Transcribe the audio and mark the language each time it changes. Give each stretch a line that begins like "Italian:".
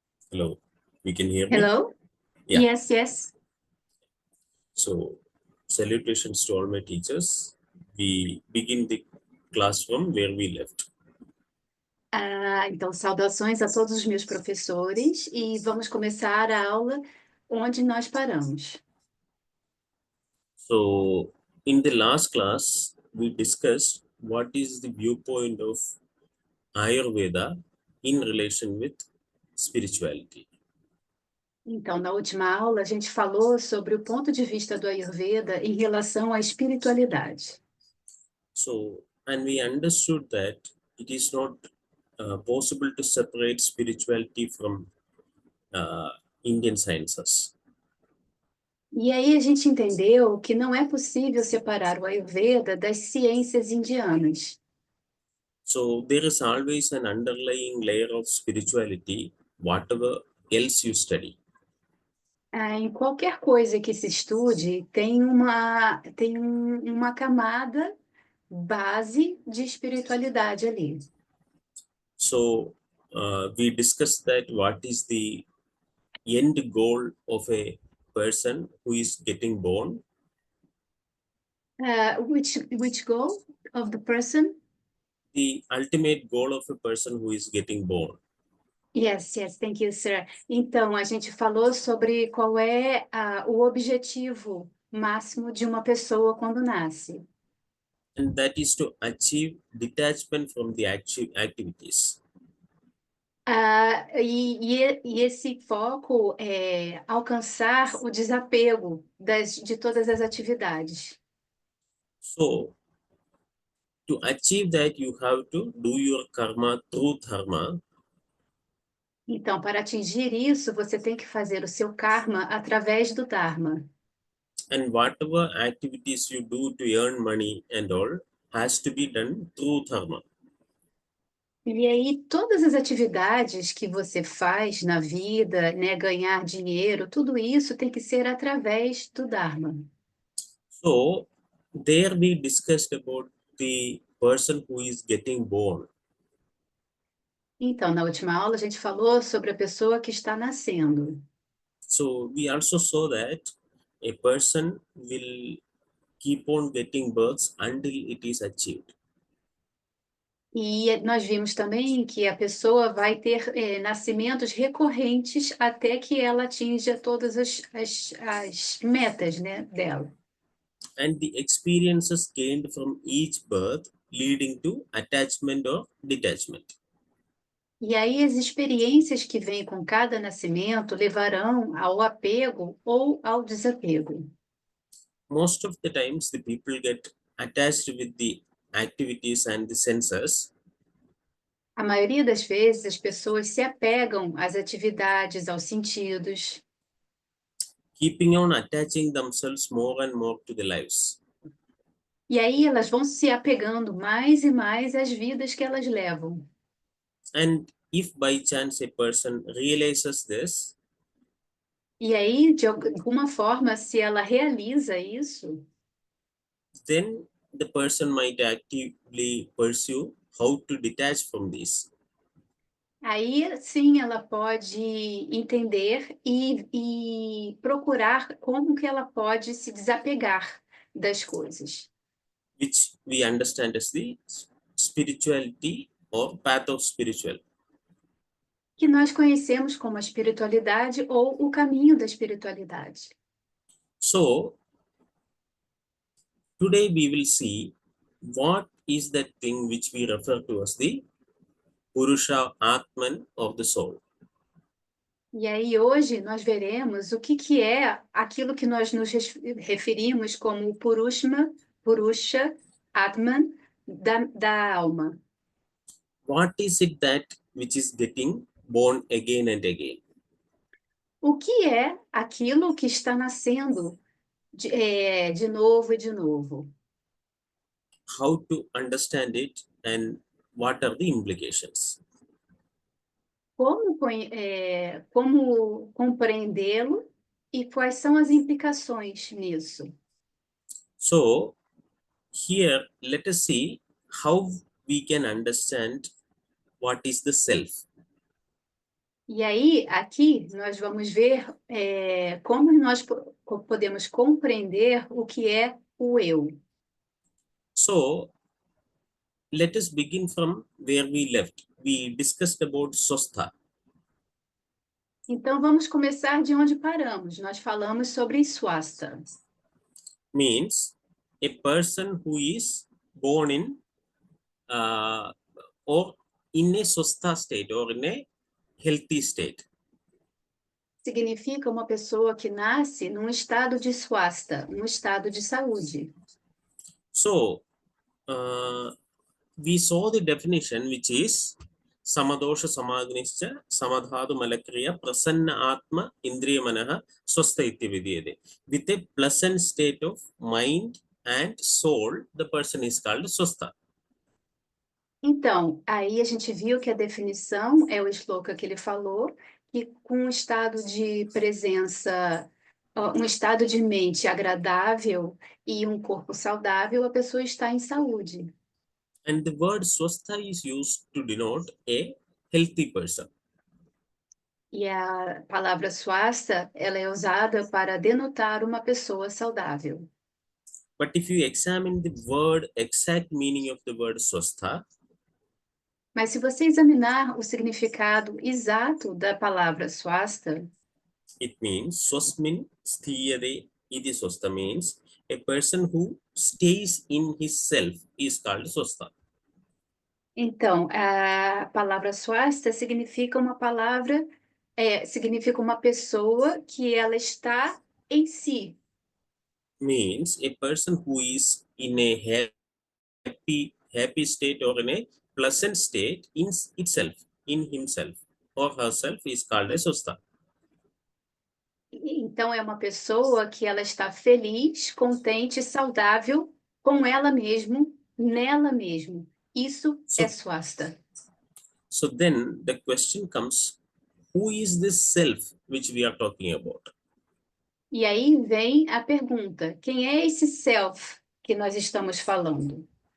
English: Hello, we can hear me? Hello? Yeah. Yes, yes. So, salutations to all my teachers. We begin the class from where we left.
Portuguese: Então, saudações a todos os meus professores e vamos começar a aula onde nós paramos.
English: So, in the last class, we discussed what is the viewpoint of Ayurveda in relation with spirituality.
Portuguese: Então, na última aula, a gente falou sobre o ponto de vista do Ayurveda em relação à espiritualidade.
English: So, and we understood that it is not possible to separate spirituality from Indian sciences.
Portuguese: E aí a gente entendeu que não é possível separar o Ayurveda das ciências indianas.
English: So there is always an underlying layer of spirituality, whatever else you study.
Portuguese: Em qualquer coisa que se estude, tem uma camada base de espiritualidade ali.
English: So we discussed that what is the end goal of a person who is getting born. Which goal of the person? the ultimate goal of a person who is getting born. Yes, yes, thank you, sir.
Portuguese: Então, a gente falou sobre qual é o objetivo máximo de uma pessoa quando nasce.
English: And that is to achieve detachment from the activities.
Portuguese: E esse foco é alcançar o desapego de todas as atividades.
English: So, to achieve that, you have to do your karma through dharma.
Portuguese: Então, para atingir isso, você tem que fazer o seu karma através do Dharma.
English: And whatever activities you do to earn money and all has to be done through dharma.
Portuguese: E aí, todas as atividades que você faz na vida, né, ganhar dinheiro, tudo isso tem que ser através do Dharma.
English: So, there we discussed about the person who is getting born.
Portuguese: Então, na última aula, a gente falou sobre a pessoa que está nascendo.
English: So, we also saw that a person will keep on getting births until it is achieved.
Portuguese: E nós vimos também que a pessoa vai ter nascimentos recorrentes até que ela atinja todas as metas, né, dela.
English: And the experiences gained from each birth leading to attachment or detachment.
Portuguese: E aí as experiências que vêm com cada nascimento levarão ao apego ou ao desapego.
English: Most of the times the people get attached with the activities and the senses.
Portuguese: A maioria das vezes as pessoas se apegam às atividades, aos sentidos,
English: Keeping on attaching themselves more and more to the lives.
Portuguese: e aí elas vão se apegando mais e mais às vidas que elas levam.
English: And if by chance a person realizes this,
Portuguese: E aí, de alguma forma, se ela realiza isso,
English: then the person might actively pursue how to detach from this.
Portuguese: aí sim ela pode entender e procurar como que ela pode se desapegar das coisas.
English: Which we understand as the spirituality or path of spiritual.
Portuguese: Que nós conhecemos como a espiritualidade ou o caminho da espiritualidade.
English: So, today we will see what is that thing which we refer to as the Purusha Atman of the soul.
Portuguese: E aí hoje nós veremos o que é aquilo que nós nos referimos como o Purusha Atman da alma.
English: What is it that which is getting born again and again?
Portuguese: O que é aquilo que está nascendo de novo e de novo?
English: How to understand it and what are the implications?
Portuguese: Como compreendê-lo e quais são as implicações nisso?
English: So, here let us see how we can understand what is the self.
Portuguese: E aí, aqui, nós vamos ver como nós podemos compreender o que é o eu.
English: So, let us begin from where we left. We discussed about Swastha.
Portuguese: Então, vamos começar de onde paramos. Nós falamos sobre Swastha.
English: Means a person who is born in or in a Swastha state or in a healthy state.
Portuguese: Significa uma pessoa que nasce num estado de Swastha, um estado de saúde.
English: So, we saw the definition, which is
Sanskrit: Samadosha Samagnischa Samadhatu Malakriya Prasanna Atma Indriya Manaha Swastha iti vidyate.
English: With a pleasant state of mind and soul, the person is called Swastha.
Portuguese: Então, aí a gente viu que a definição é o shloka que ele falou, que com um estado de presença, um estado de mente agradável e um corpo saudável, a pessoa está em saúde.
English: And the word Swastha is used to denote a healthy person.
Portuguese: E a palavra swastha, ela é usada para denotar uma pessoa saudável.
English: But if you examine the exact meaning of the word Swastha,
Portuguese: Mas se você examinar o significado exato da palavra swasta,
English: it means
Sanskrit: swasmin sthiyate iti swasta
English: means a person who stays in his self is called swasta.
Portuguese: então a palavra swasta significa uma palavra, significa uma pessoa que ela está em si.
English: Means a person who is in a happy state or in a pleasant state in itself, in himself or herself is called a swasta.
Portuguese: Então é uma pessoa que ela está feliz, contente, saudável com ela mesma, nela mesma. Isso é swasta.
English: So then the question comes, who is this self which we are talking about?
Portuguese: E aí vem a pergunta: quem é esse self que nós estamos falando?